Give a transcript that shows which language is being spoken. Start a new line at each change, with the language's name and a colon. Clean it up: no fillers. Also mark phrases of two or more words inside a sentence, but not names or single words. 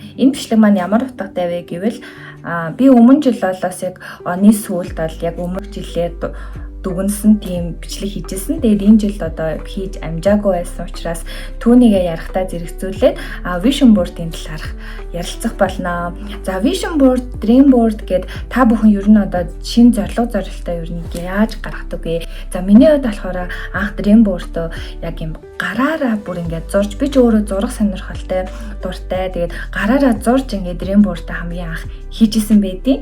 Mongolian: Энэ бичлэг маань ямар утгатай вэ гэвэл би өмнө жил болоос яг оны сүүлд бол яг өмнөх жилээр дүгнсэн тийм бичлэг хийжсэн. Тэгээд энэ жилд одоо хийж амжаагүй байсан учраас түүнийгээ ярахтаа зэрэгцүүлээд
English: vision board-
Mongolian: ийн талаарх ярилцах болно. За
English: vision board, dream board
Mongolian: гэд та бүхэн ер нь одоо шинэ зорилготой ер нь яаж гаргадаг вэ? За миний хувьд болохоор анх
English: dream board-
Mongolian: оо яг юм гараараа бүр ингээд зурж би ч өөрөө зурах сонирхолтой дуртай. Тэгээд гараараа зурж ингээд
English: dream board-
Mongolian: аа хамгийн анх хийжсэн байдیں۔